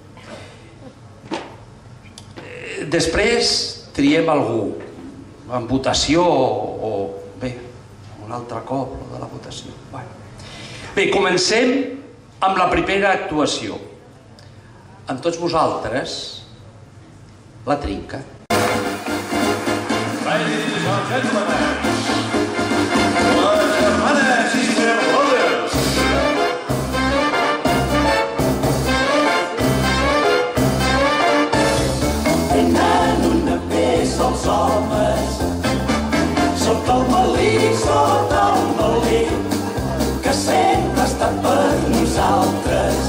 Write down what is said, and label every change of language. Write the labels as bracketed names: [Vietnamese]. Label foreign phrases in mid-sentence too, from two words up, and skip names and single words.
[Catalan] Després triem algú, en votació o... bé, un altre cop, de la votació. Bé, comencem amb la primera actuació. Amb tots vosaltres, la Trinca. [English] Ladies and gentlemen, [Catalan] les germanes i germanes. Tenen una peça els homes, sota el melic, que sempre ha estat per nosaltres.